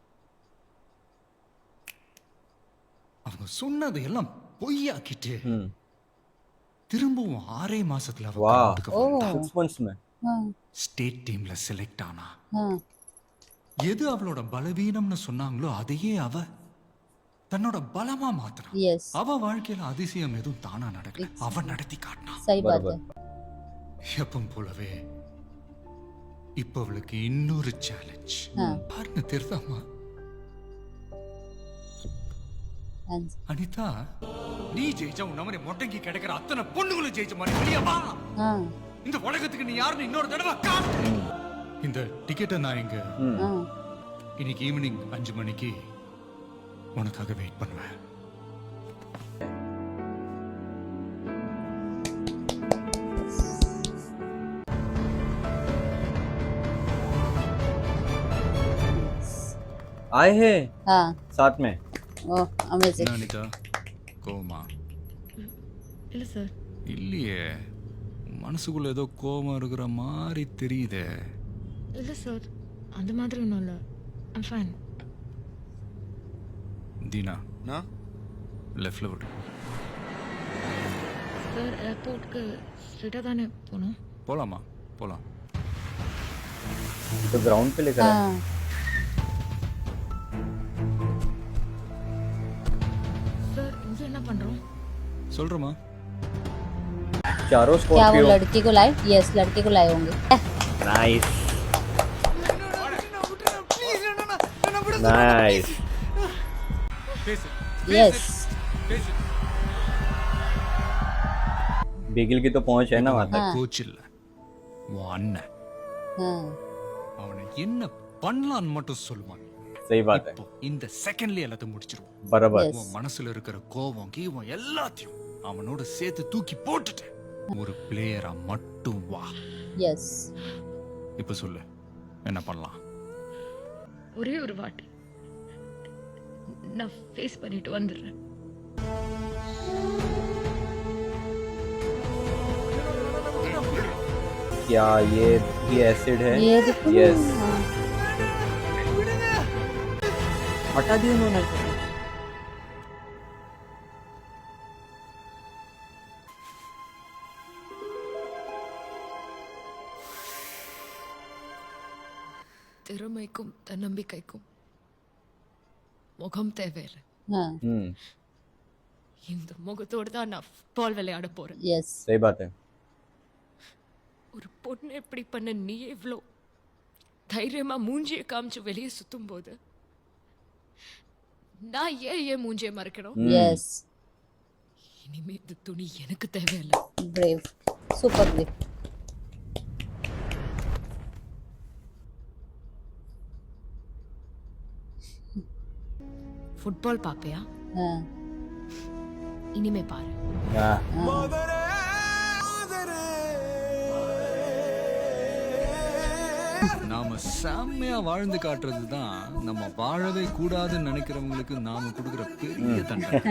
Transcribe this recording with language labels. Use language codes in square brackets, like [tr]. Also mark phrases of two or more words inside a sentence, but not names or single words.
[ta] அவங்க சொன்னதை எல்லாம் பொய்யாக்கிட்டு திரும்பவும் 6 மாசத்துல அவ [hi] वाह [ta] ground-க்கு வந்தா. [hi] 6 months में [ta] ஸ்டேட் டீம்ல செலக்ட் ஆனா. எது அவளோட பலவீனம்னு சொன்னாங்களோ அதையே அவ தன்னோட பலமா மாத்தினா. [hi] यस [ta] அவ வாழ்க்கையில அதிசயம் எதுவும் தானா நடக்கல, அவ நடத்தி காட்டினா. [hi] सही बात है. [ta] எப்பவும் போலவே இப்ப அவளுக்கு இன்னொரு சேலஞ்ச். பாருன்னு தெரியுதாமா அனிதா, நீ ஜெயிச்சா உன் அவனை மொட்டைக்கு கிடைக்கிற அத்தனை பொண்ணுங்களும் ஜெயிச்ச மாதிரி வெளியே வா. இந்த உலகத்துக்கு நீ யாருன்னு இன்னொரு தடவை காட்டு. இந்த டிக்கெட்டை நான் இங்க இன்னைக்கு ஈவினிங் 5 மணிக்கு உனக்காக வெயிட் பண்ணுவேன். [hi] आए हैं हाँ साथ में. [en] Oh amazing. [ta] என்ன அனிதா, கோவமா? இல்லை சார். இல்லையே, மனசுக்குள்ள ஏதோ கோவம் இருக்கிற மாதிரி தெரியுதே. இல்லை சார், அந்த மாதிரி ஒன்றும் இல்லை. [en] I'm fine. [ta] தீனா, லெஃப்ட்ல விடு. சார் ஏர்போர்ட்டுக்கு ஸ்ட்ரெயிட்டாக தானே போகணும்? போலாமா? போலாம். [hi] तो ग्राउंड पे लेकर आए. हाँ [ta] சார் இங்கே என்ன பண்ணுறோம்? சொல்றமா? [hi] चारों क्या वो स्कॉर्पियो. लड़की को लाए? यस लड़की को लाए होंगे. [en] nice nice. [hi] यस बिगिल की तो पहुंच है ना वहां तक. [ta] கோச் இல்ல, உன் அண்ணன். [hi] हाँ [ta] அவனை என்ன பண்ணலான்னு மட்டும் சொல்லுவான். [hi] सही बात है. [ta] இப்போ இந்த செகண்ட்ல எல்லாத்தையும் முடிச்சிருவோம். [hi] बराबर. Yes. [ta] உன் மனசுல இருக்கிற கோவம் கீவம் எல்லாத்தையும் அவனோட சேர்த்து தூக்கி போட்டுட்டு ஒரு பிளேயரா மட்டும் வா. [hi] यस [ta] இப்ப சொல்லு, என்ன பண்ணலாம்? ஒரே ஒரு வாட்டி நான் ஃபேஸ் பண்ணிட்டு வந்துடுறேன். [hi] क्या ये एसिड है? ये देखो ना. यस. हाँ. हटा दिया उन्होंने. [ta] திறமைக்கும் தன்னம்பிக்கைக்கும் முகம் தேவையில்லை. [hi] हाँ [ta] இந்த முகத்தோடு தான் நான் ஃபுட்பால் விளையாட போறேன். [hi] यस सही बात है. [ta] ஒரு பொண்ணு எப்படி பண்ண நீ எவ்வளோ தைரியமா மூஞ்சியை காமிச்சு வெளியே சுத்தும் போது நான் ஏன் மூஞ்சியை மறைக்கணும்? [hi] यस [ta] இனிமே இந்த துணி எனக்கு தேவையில்லை. [en] brave super brave. [ta] ஃபுட்பால் பாப்பியா? [hi] हाँ [ta] இனிமே பாரு. [hi] हाँ. [ta] நாம செம்மையா வாழ்ந்து காட்டுறது தான் நம்ம வாழவே கூடாதுன்னு நினைக்கிறவங்களுக்கு நாம கொடுக்குற பெரிய தண்டனை.